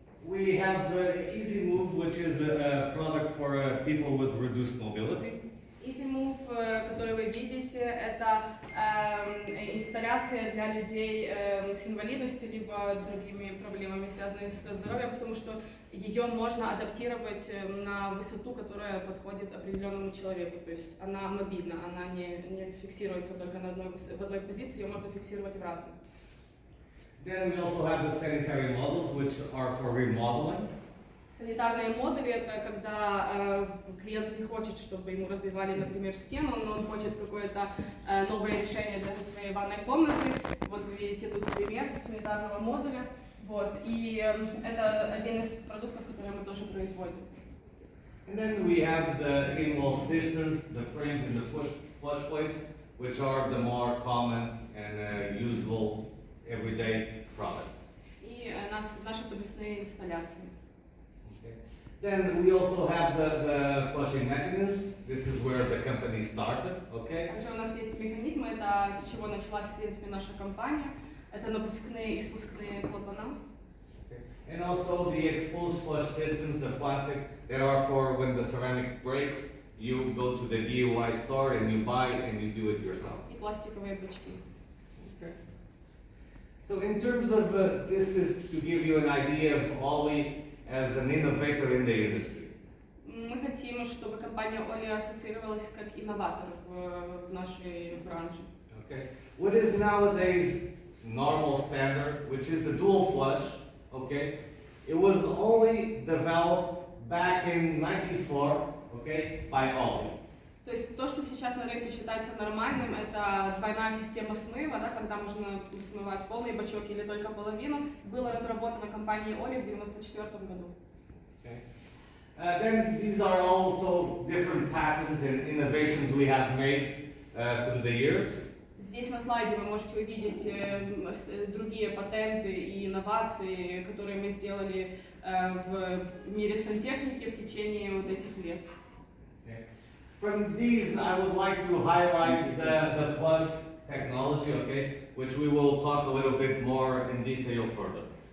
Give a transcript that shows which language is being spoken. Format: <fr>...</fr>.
<en>We have Easy Move, which is a product for people with reduced mobility.</en> <ru>Easy Move, который вы видите, это инсталляция для людей с инвалидностью либо другими проблемами, связанными со здоровьем, потому что ее можно адаптировать на высоту, которая подходит определенному человеку. То есть она мобильна, она не фиксируется только в одной позиции, ее можно фиксировать в разных.</ru> <en>Then we also have the sanitary models, which are for remodeling.</en> <ru>Санитарные модули – это когда клиент не хочет, чтобы ему разбивали, например, стену, но он хочет какое-то новое решение для своей ванной комнаты. Вот вы видите тут пример санитарного модуля. Вот. И это один из продуктов, которые мы тоже производим.</ru> <en>And then we have the in-wall cisterns, the frames and the flush plates, which are the more common and usable everyday products.</en> <ru>И наши подвесные инсталляции.</ru> <en>Okay. Then we also have the flushing mechanisms. This is where the company started. Okay.</en> <ru>Также у нас есть механизмы, это с чего началась, в принципе, наша компания. Это напускные и спускные клапана.</ru> <en>Okay. And also the exposed flush systems of plastic that are for when the ceramic breaks, you go to the DIY store and you buy and you do it yourself.</en> <ru>И пластиковые бачки.</ru> <en>Okay. So in terms of, this is to give you an idea of OLI as an innovator in the industry.</en> <ru>Мы хотим, чтобы компания OLI ассоциировалась как инноватор в нашей branche.</ru> <en>Okay. What is nowadays normal standard, which is the dual flush, okay? It was only developed back in 1994, okay, by OLI.</en> <ru>То есть то, что сейчас на рынке считается нормальным, это двойная система смыва, да, когда можно смывать полный бачок или только половину, было разработано компанией OLI в 1994 году.</ru> <en>Okay. Then these are also different patents and innovations we have made through the years.</en> <ru>Здесь на слайде вы можете увидеть другие патенты и инновации, которые мы сделали в мире сантехники в течение вот этих лет.</ru> <en>Okay. From these, I would like to highlight the plus technology, okay, which we will talk a little bit more in detail further.</en>